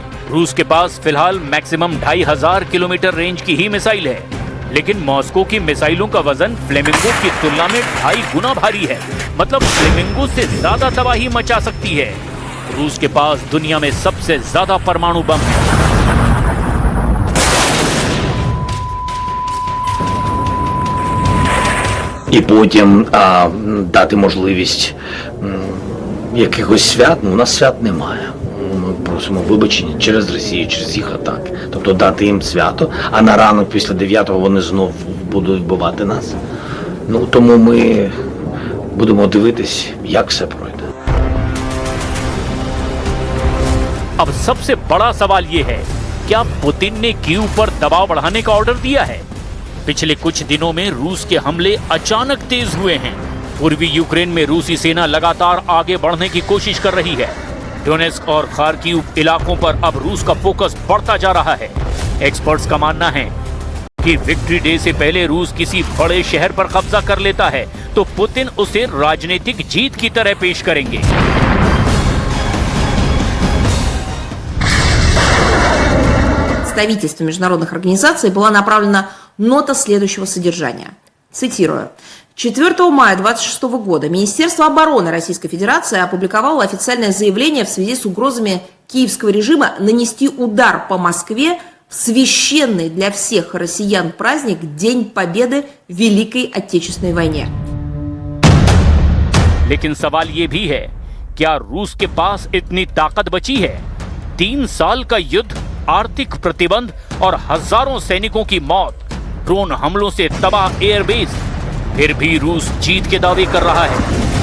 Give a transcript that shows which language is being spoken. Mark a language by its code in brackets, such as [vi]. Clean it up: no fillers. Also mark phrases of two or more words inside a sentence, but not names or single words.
[hi] रूस के पास फिलहाल मैक्सिमम 2500 किलोमीटर रेंज की ही मिसाइल है, लेकिन मॉस्को की मिसाइलों का वजन फ्लेमिंगो की तुलना में 2.5 गुना भारी है। मतलब फ्लेमिंगो से ज्यादा तबाही मचा सकती है। रूस के पास दुनिया में सबसे ज्यादा परमाणु बम है। [uk] І потім дати можливість якихось свят. У нас свят немає. Ми просимо вибачення через Росію, через їх атаки. Тобто дати їм свято, а на ранок після 9-го вони знов будуть вбивати нас. Ну, тому ми будемо дивитись, як все пройде. [hi] अब सबसे बड़ा सवाल ये है, क्या पुतिन ने कीव पर दबाव बढ़ाने का ऑर्डर दिया है? पिछले कुछ दिनों में रूस के हमले अचानक तेज हुए हैं। पूर्वी यूक्रेन में रूसी सेना लगातार आगे बढ़ने की कोशिश कर रही है। डोनेस्क और खार्किव इलाकों पर अब रूस का फोकस बढ़ता जा रहा है। एक्सपर्ट्स का मानना है कि विक्ट्री डे से पहले रूस किसी बड़े शहर पर कब्जा कर लेता है तो पुतिन उसे राजनीतिक जीत की तरह पेश करेंगे। [ru] Представительству международных организаций была направлена нота следующего содержания. Цитирую. 4 мая 26 года Министерство обороны Российской Федерации опубликовало официальное заявление в связи с угрозами киевского режима нанести удар по Москве в священный для всех россиян праздник День Победы в Великой Отечественной войне. [hi] लेकिन सवाल ये भी है, क्या रूस के पास इतनी ताकत बची है? 3 साल का युद्ध, आर्थिक प्रतिबंध और हजारों सैनिकों की मौत, ड्रोन हमलों से तबाह एयरबेस, फिर भी रूस जीत के दावे कर रहा है।